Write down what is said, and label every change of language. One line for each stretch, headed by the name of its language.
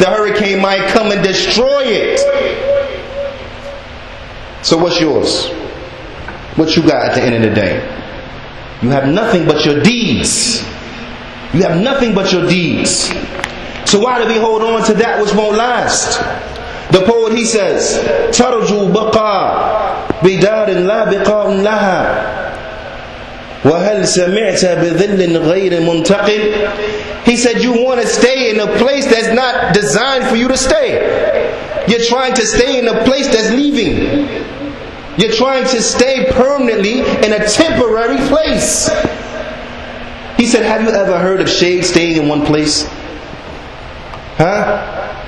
English: The hurricane might come and destroy it. So what's yours? What you got at the end of the day? You have nothing but your deeds. You have nothing but your deeds. So why do we hold on to that which won't last? The poet, he says,
Arabic: تَرْجُو بَقَى بِدَارٍ لَا بِقَاءٌ لَهَا وَهَلْ سَمِعْتَ بِذِلٍّ غَيْرٍ مُنْتَقِلٍ.
English: He said, you want to stay in a place that's not designed for you to stay. You're trying to stay in a place that's leaving. You're trying to stay permanently in a temporary place. He said, have you ever heard of shade staying in one place? Huh?